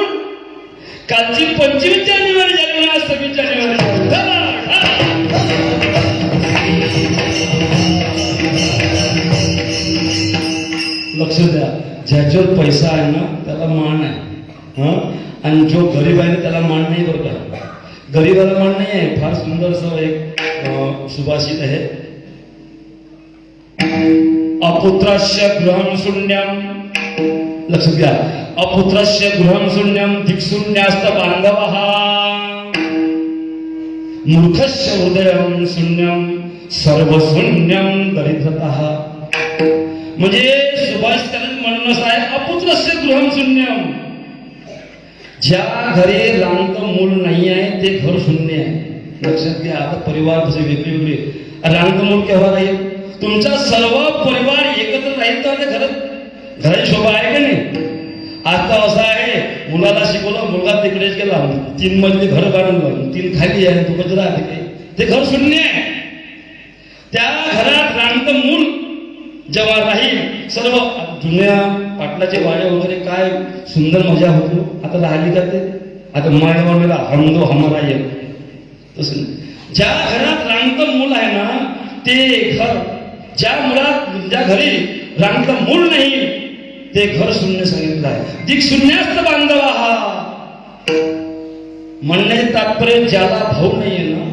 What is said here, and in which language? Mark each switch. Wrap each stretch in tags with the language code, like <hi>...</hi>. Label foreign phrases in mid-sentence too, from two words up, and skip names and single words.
<mr>कालची 25 जानेवारी झाली ना, आज 26 जानेवारी लक्ष द्या. ज्याच्यावर पैसा आहे ना त्याला मान आहे, आणि जो गरीब आहे ना त्याला मान नाही बरं का. गरीबाला मान नाही आहे. फार सुंदर असं एक सुभाषित आहे.</mr> <sa>अपुत्रस्य गृहं शून्यम.</sa> <mr>लक्ष द्या.</mr> <sa>अपुत्रस्य गृहं शून्यम दिक्शून्यास्त बांधवः मूर्खस्य हृदयं शून्यम सर्वशून्यम दरिद्रतः.</sa> <mr>म्हणजे सुभाषिताचं म्हणणं असं आहे,</mr> <sa>अपुत्रस्य गृहं शून्यम.</sa> <mr>ज्या घरी रांगत मूल नाही आहे ते घर शून्य आहे. लक्षात घ्या. आता परिवार कसे वेगळे वेगळे. रांगत मूल केव्हा राहील. तुमचा सर्व परिवार एकत्र राहील तर घराची शोभा आहे का नाही. आता असं आहे, मुलाला शिकवलं, मुलगा तिकडेच गेला, 3 मजली घर बांधलं, 3 खाली आहे, तू कसं राहते ते घर शून्य आहे. त्या घरात रांगत मूल जेव्हा राहील, सर्व जुन्या पाटलाचे वाडे वगैरे काय सुंदर मजा होतो. आता राहिली का ते. आता मायला</mr> <hi>हम दो हमारा ये.</hi> <mr>तसं ज्या घरात रांगत मूल आहे ना ते घर, ज्या घरी रांगत मूल नाही ते घर शून्य सांगितलं आहे.</mr> <sa>दिक शून्यास्त बांधवा</sa> <mr>हा म्हणण्याचे तात्पर्य ज्याला भाऊ नाही आहे ना.</mr>